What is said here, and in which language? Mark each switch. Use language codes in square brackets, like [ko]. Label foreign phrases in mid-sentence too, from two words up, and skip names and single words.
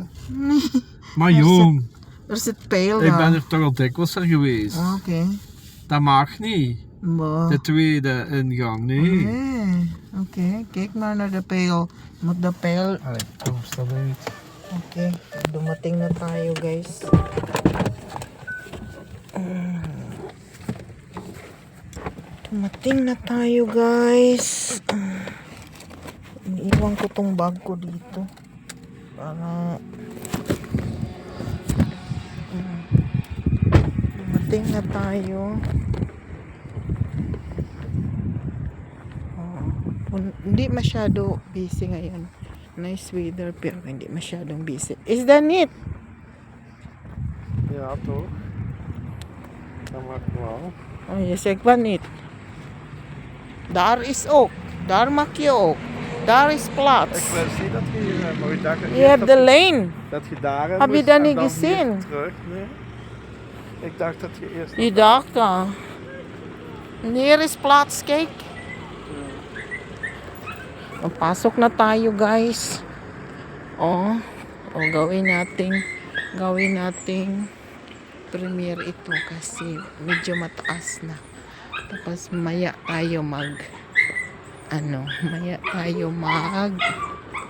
[nl] Nee. Maar Daar jong, Er zit pijl ik daar. ben er toch al dikwijls er geweest. Oké. Dat mag niet. Maar- De tweede ingang, nee. Nee. Oké, kijk maar naar de pijl. Moet de pijl... Allee, kom, stap uit. [tl] Oké, dumating na tayo guys. Dumating na tayo guys. Iniiwan ko tong bag ko dito. Para... Dumating na tayo. Hindi masyado busy ngayon. [en] Nice weather [tl] pero hindi masyadong busy. [en] Is that it? [nl] Ja, toch? Dat mag wel. Oh, je zegt wat niet. Daar is ook. Daar maak je ook. Daar is Ik plaats. wist niet dat je hier bent, maar ik dacht Je hebt de lane. dat je daarin Heb je moest dat en niet dan hier gezien? terug, nee. Ik dacht dat je eerst... Je dacht aan. En hier is plaats, kijk. [tl] Pasok na tayo guys. Oh, gawin nating premiere ito kasi medyo mataas na. Tapos maya tayo mag premiere.